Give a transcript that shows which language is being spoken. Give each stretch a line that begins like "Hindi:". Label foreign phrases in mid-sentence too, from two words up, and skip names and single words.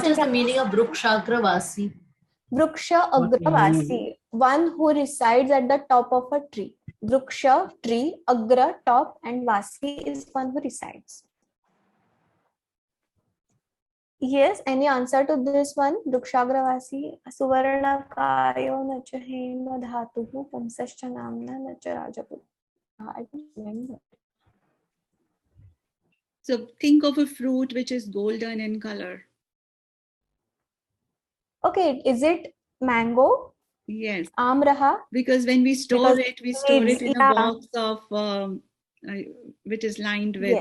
English: what is the meaning of Vrukshagravasi?
Sanskrit: वृक्ष अग्रवासी,
English: one who resides at the top of a tree. Vriksha, tree, Agra, top, and Vasi is one who resides. Yes, any answer to this one?
Sanskrit: वृक्षाग्रवासी, सुवर्ण कायो न च हेम धातुः पुंसश्च नाम्ना न च राजपुत्.
English: I don't remember. So think of a fruit which is golden in color. Okay, is it mango? Yes. Amraha? Because when we store it in a box of which is lined with.